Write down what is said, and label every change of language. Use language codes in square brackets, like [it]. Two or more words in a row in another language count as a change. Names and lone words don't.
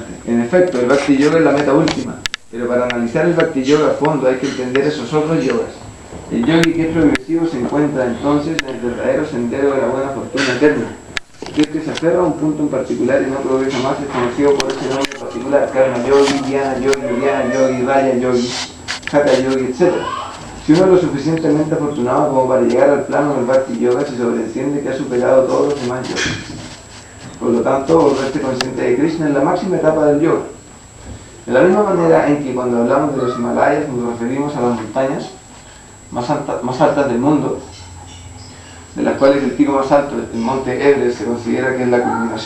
[es] En efecto, el Bhakti Yoga es la meta última, pero para analizar el Bhakti Yoga a fondo hay que entender esos otros yogas. El yogi que es progresivo se encuentra entonces en el verdadero sendero de la buena fortuna eterna. Aquel que se aferra a un punto en particular y no progresa más es conocido por ese nombre en particular: Karma Yogi, Dhyana Yogi, Dhyana Yogi, Raya Yogi, Hatha Yogi, etc. Si uno es lo suficientemente afortunado como para llegar al plano del Bhakti Yoga, se sobreentiende que ha superado todos los demás yogas. Por lo tanto, volverse consciente de Krishna es la máxima etapa del yoga. De la misma manera en que cuando hablamos de los Himalayas nos referimos a las montañas más altas del mundo, de las cuales el pico más alto, el monte Everest, se considera que es la culminación.